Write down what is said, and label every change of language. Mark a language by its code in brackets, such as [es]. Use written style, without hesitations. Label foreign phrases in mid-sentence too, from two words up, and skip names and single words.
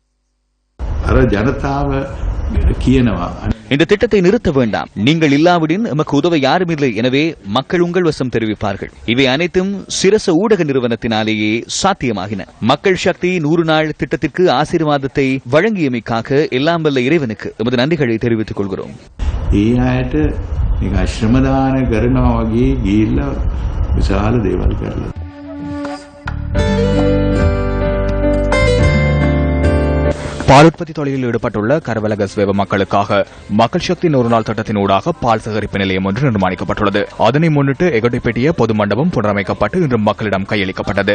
[ta] இந்த திட்டத்தை நிறுத்த வேண்டாம். நீங்கள் இல்லாவிடின் எமக்கு உதவ யாரும் இல்லை. எனவே மக்கள் உங்கள் வசம் தெரிவிப்பார்கள். இவை அனைத்தும் சிரச ஊடக நிறுவனத்தினாலேயே சாத்தியமாகின. மக்கள் சக்தி 100 நாள் திட்டத்திற்கு ஆசீர்வாதத்தை வழங்கியமைக்காக எல்லாம் வல்ல இறைவனுக்கு எமது நன்றிகளை தெரிவித்துக் கொள்கிறோம். [si] ශ්‍රමදාන කරනවා වගේ ගිහිල්ලා විශාල දේවල් කරලා. [ta] பால் உற்பத்தி தொழிலில் ஈடுபட்டுள்ள கரவலக ஸ்வேவ மக்களுக்காக மக்கள் சக்தி 100 நாள் திட்டத்தின் ஊடாக பால் சேகரிப்பு நிலையம் ஒன்று நிர்மாணிக்கப்பட்டுள்ளது. அதனை முன்னிட்டு எகட்டிப்பேட்டிய பொது மண்டபம் புனரமைக்கப்பட்டு இன்று மக்களிடம் கையளிக்கப்பட்டது.